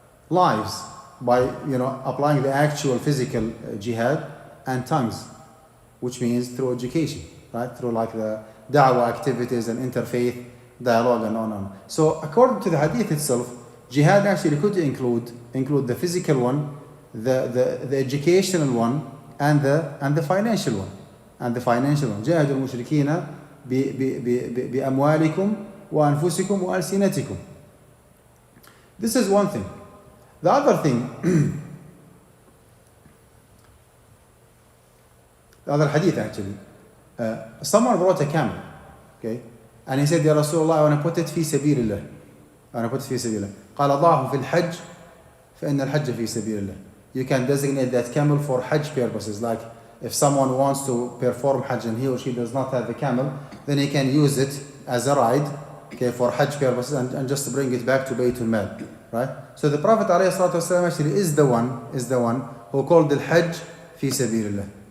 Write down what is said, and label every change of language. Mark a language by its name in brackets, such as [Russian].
[English] Lives, by applying the actual physical jihad, and tongues, which means through education, right? Through the da'wah activities and interfaith dialogue and on. So according to the hadith itself, jihad actually could include the physical one, the educational one, and the financial one. [Arabic] جاهدوا المشركين بأموالكم وأنفسكم وألسنتكم. [English] This is one thing. The other thing, the other hadith actually, someone brought a camel, okay, and he said, "Ya Rasulullah, I want to put it fi sabilillah. [Arabic] قال ضعه في الحج فإن الحج في سبيل الله." [English] You can designate that camel for hajj purposes. Like if someone wants to perform hajj and he or she does not have a camel, then he can use it as a ride, okay, for hajj purposes and just bring it back to Baytul Mal, right? So the Prophet ﷺ actually is the one who called al-hajj fi sabilillah.